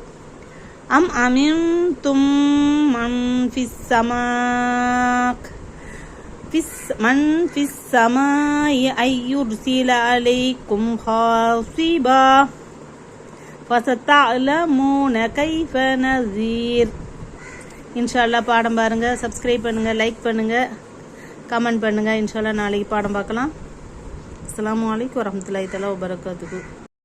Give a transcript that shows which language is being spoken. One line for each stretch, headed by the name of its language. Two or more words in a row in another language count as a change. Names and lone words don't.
Arabic: أم أمنتم من في السماء من في السماء أن يرسل عليكم حاصبا فستعلمون كيف نذير.
Tamil: இன்ஷால்லா பாடம் பாருங்க, சப்ஸ்கிரைப் பண்ணுங்க, லைக் பண்ணுங்க, கமெண்ட் பண்ணுங்க. இன்ஷால்லா நாளைக்கு பாடம் பார்க்கலாம்.
Arabic: السلام عليكم ورحمة الله تعالى وبركاته.